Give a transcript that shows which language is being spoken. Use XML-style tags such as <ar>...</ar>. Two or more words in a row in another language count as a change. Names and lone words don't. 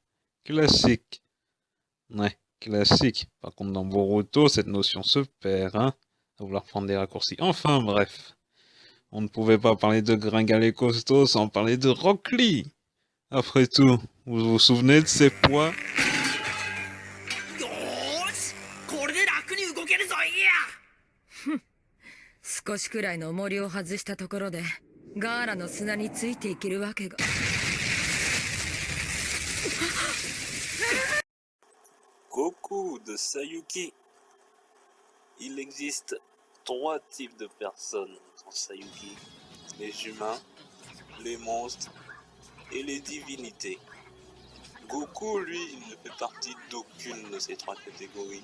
<fr>Classique. Ouais, classique. Par contre, dans Boruto, cette notion se perd, hein, à vouloir prendre des raccourcis. Enfin, bref. On ne pouvait pas parler de Gringalet costaud sans parler de Rock Lee. Après tout, vous vous souvenez de ses poids?</fr> <ja>少しくらいの重りを外したところでガーラの砂についていけるわけが。</ja> <fr>Goku de Sayuki. Il existe 3 types de personnes dans Sayuki. Les humains, les monstres et les divinités. Goku, lui, il ne fait partie d'aucune de ces 3 catégories.</fr>